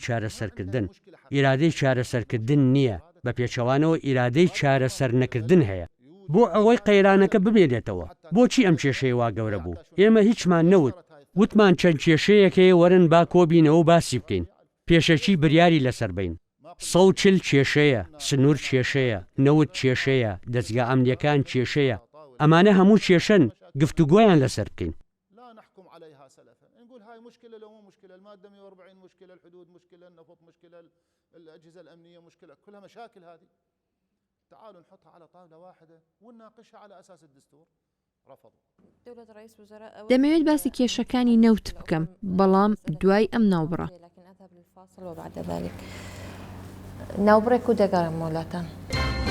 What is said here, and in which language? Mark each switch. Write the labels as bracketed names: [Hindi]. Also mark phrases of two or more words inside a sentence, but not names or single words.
[Central Kurdish] چارەسەرکردن ئیرادەی چارەسەرکردن نییە بە پێچەوانەوە ئیرادەی چارەسەر نەکردن هەیە بۆ ئەوەی قەیرانەکە بمێنێتەوە بۆچی ئەم کێشەی وا گەورە بوو ئێمە هیچمان نەوت وتمان چەند کێشەیەکەیە وەرن با کۆبینەوە باسی بکەین پێشەکی بریاری لەسەر بین 140 کێشەیە سنوور کێشەیە نەوت کێشەیە دەستگا ئەمنیەکان کێشەیە ئەمانە هەموو کێشەن گفتوگۆیان لەسەر بکەین [Arabic] مشكلة لو مو مشكلة المادة 140 مشكلة الحدود مشكلة النفط مشكلة الأجهزة الأمنية مشكلة كلها مشاكل هذه تعالوا نحطها على طاولة واحدة ونناقشها على أساس الدستور رفضوا [Central Kurdish] دەمەوێت باسی کێشەکانی نەوت بکەم بەڵام دوای ئەم ناوبڕە ناوبڕێک و دەگەڕم وڵاتان